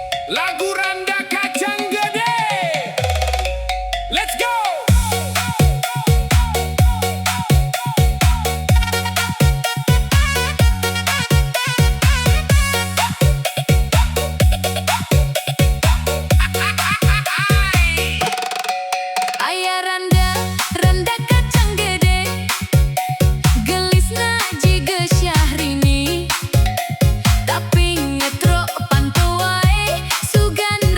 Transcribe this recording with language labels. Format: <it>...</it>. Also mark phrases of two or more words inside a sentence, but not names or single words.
<su>Lagu Randa Kacang Gede.</su> <en>Let's go.</en> <su>Ayah Randa, Randa kacang gede, gelisna jiga Syahrini, tapi ngetro pantau wae, sugan</su>